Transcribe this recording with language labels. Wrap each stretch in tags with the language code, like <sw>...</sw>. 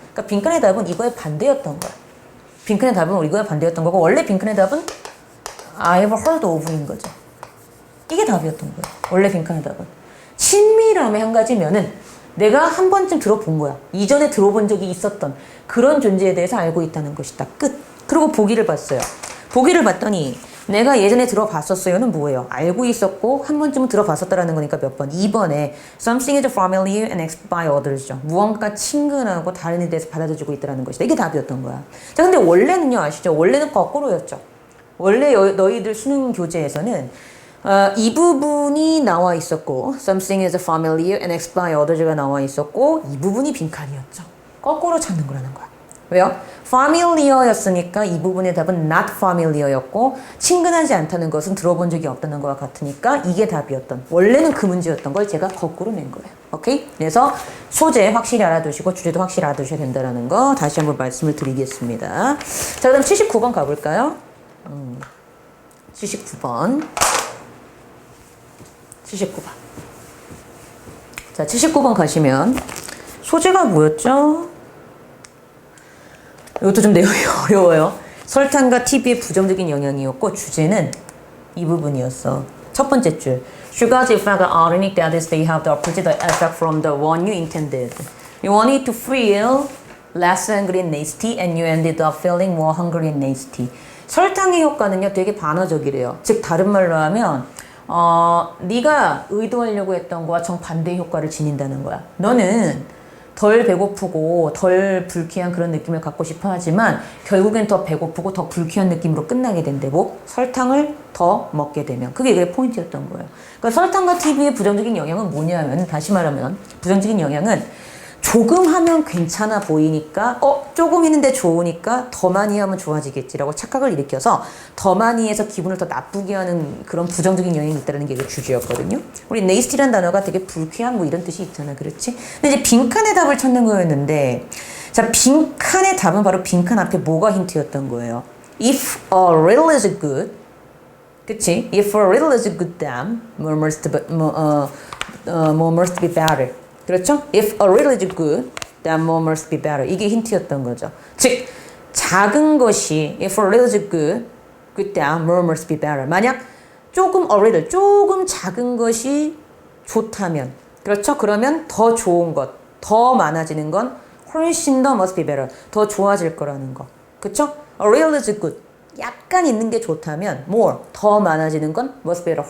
<ko>그러니까 빈칸의 답은 이거의 반대였던 거야. 빈칸의 답은 이거의 반대였던 거고 원래 빈칸의 답은</ko> <en>I've heard of</en> <ko>인 거죠. 이게 답이었던 거야. 원래 빈칸의 답은. 친밀함의 한 가지면은 내가 한 번쯤 들어본 거야. 이전에 들어본 적이 있었던 그런 존재에 대해서 알고 있다는 것이다. 끝. 그리고 보기를 봤어요. 보기를 봤더니 내가 예전에 들어봤었어요는 뭐예요? 알고 있었고 한 번쯤은 들어봤었다라는 거니까 몇 번? 2번에</ko> <en>Something is familiar and accepted by others죠.</en> <ko>무언가 친근하고 다른 이에 대해서 받아들여지고 있다는 것이다. 이게 답이었던 거야. 자, 근데 원래는요, 아시죠? 원래는 거꾸로였죠. 원래 너희들 수능 교재에서는 이 부분이 나와 있었고</ko> <en>Something is familiar and accepted by others</en> <ko>가 나와 있었고 이 부분이 빈칸이었죠. 거꾸로 찾는 거라는 거야. 왜요? familiar였으니까 이 부분의 답은</ko> <en>not familiar</en> <ko>였고 친근하지 않다는 것은 들어본 적이 없다는 거와 같으니까 이게 답이었던 원래는 그 문제였던 걸 제가 거꾸로 낸 거예요. 오케이? 그래서 소재 확실히 알아두시고 주제도 확실히 알아두셔야 된다는 거 다시 한번 말씀을 드리겠습니다. 자, 그럼 79번 가볼까요? 79번. 79번. 자, 79번 가시면 소재가 뭐였죠? 이것도 좀 내용이 어려워요. 설탕과 TV의 부정적인 영향이었고 주제는 이 부분이었어. 첫 번째 줄.</ko> <en>Sugar's effect are unique that is they have the opposite effect from the one you intended. You wanted to feel less angry and nasty and you ended up feeling more hungry and nasty.</en> <ko>설탕의 효과는요 되게 반어적이래요. 즉 다른 말로 하면 네가 의도하려고 했던 거와 정반대의 효과를 지닌다는 거야. 너는 덜 배고프고 덜 불쾌한 그런 느낌을 갖고 싶어 하지만 결국엔 더 배고프고 더 불쾌한 느낌으로 끝나게 된대고 설탕을 더 먹게 되면 그게 포인트였던 거예요. 그러니까 설탕과 TV의 부정적인 영향은 뭐냐면 다시 말하면 부정적인 영향은 조금 하면 괜찮아 보이니까 조금 했는데 좋으니까 더 많이 하면 좋아지겠지라고 착각을 일으켜서 더 많이 해서 기분을 더 나쁘게 하는 그런 부정적인 영향이 있다는 게 주제였거든요. 우리 nasty라는 단어가 되게 불쾌한 뭐 이런 뜻이 있잖아. 그렇지? 근데 이제 빈칸의 답을 찾는 거였는데 자, 빈칸의 답은 바로 빈칸 앞에 뭐가 힌트였던 거예요.</ko> <en>If a little is good</en> <ko>그치?</ko> <en>If a little is good then more must be better.</en> <ko>그렇죠?</ko> <en>If a little is good, then more must be better.</en> <ko>이게 힌트였던 거죠. 즉, 작은 것이</ko> <en>if a little is good, then more must be better.</en> <ko>만약 조금 a little, 조금 작은 것이 좋다면, 그렇죠? 그러면 더 좋은 것, 더 많아지는 건 훨씬 더</ko> <en>must be better.</en> <ko>더 좋아질 거라는 거. 그렇죠?</ko> <en>A little is good.</en> <ko>약간 있는 게 좋다면 more, 더 많아지는 건</ko> <en>must be better.</en>